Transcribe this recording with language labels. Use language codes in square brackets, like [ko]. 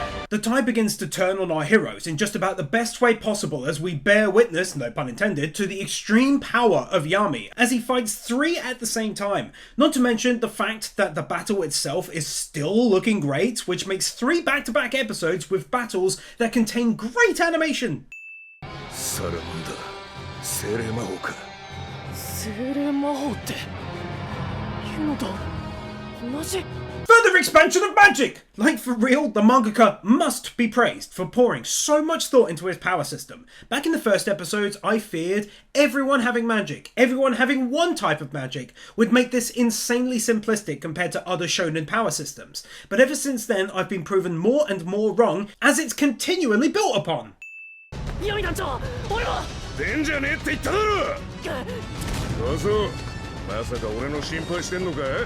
[en] The tide begins to turn on our heroes in just about the best way possible as we bear witness, no pun intended, to the extreme power of Yami as he fights 3 at the same time. Not to mention the fact that the battle itself is still looking great, which makes 3 back-to-back episodes with battles that contain great animation. [ja] サラマンダ精霊魔法か。精霊魔法ってユノと同じ。 [en] Further expansion of magic! Like, for real, the mangaka must be praised for pouring so much thought into his power system. Back in the first episodes, I feared everyone having magic, everyone having one type of magic, would make this insanely simplistic compared to other shonen power systems. But ever since then, I've been proven more and more wrong as it's continually built upon. [ja] 闇団長、俺は。出んじゃねえって言っただろ。そうそう。まさか俺の心配してんのか。